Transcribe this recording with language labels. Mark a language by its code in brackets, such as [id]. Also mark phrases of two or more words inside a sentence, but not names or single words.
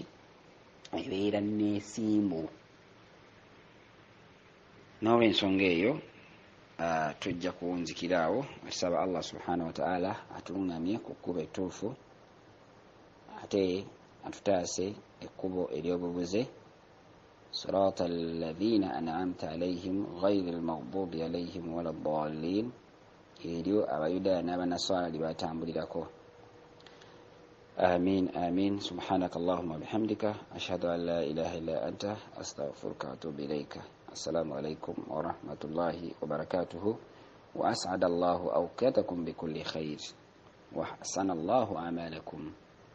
[lg] Ebeera n'esimbu. N'olw'ensonga eyo tujja kuwunzikira awo, tusaba [ar] الله سبحانه وتعالى [lg] atuluŋŋamye ku kkubo ettuufu ate atutaase ekkubo ery'obubuze. [ar] صراط الذين أنعمت عليهم غير المغضوب عليهم ولا الضالين. [lg] Eryo abayudaaya n'abanaswala lye batambulirako. [ar] آمين آمين. سبحانك اللهم وبحمدك أشهد أن لا إله إلا أنت أستغفرك وأتوب إليك. السلام عليكم ورحمة الله وبركاته. وأسعد الله أوقاتكم بكل خير وأحسن الله أعمالكم.